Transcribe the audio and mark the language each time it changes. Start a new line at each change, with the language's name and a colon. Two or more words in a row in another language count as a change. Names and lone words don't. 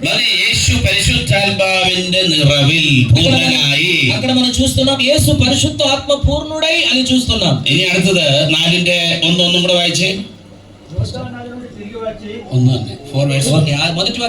Malayalam: మరి യേശു പരിശുദ്ധാത്മാവിന്റെ നിറവിൽ പൂർണ്ണനായി.
Telugu: అక్కడ మనం చూస్తున్నాం యేసు పరిశుద్ధ ఆత్మ పూర్ణుడై అని చూస్తున్నాం.
Malayalam: ഇനി അടുത്തത് 4:1 ഒന്നും കൂടെ വായിച്ചേ.
Telugu: యోర్దాను నది నుండి తిరిగి వచ్చి
Malayalam: 1 തന്നെ 4 verse.
Telugu: ఓకే, ఆ మొదటి వాక్యం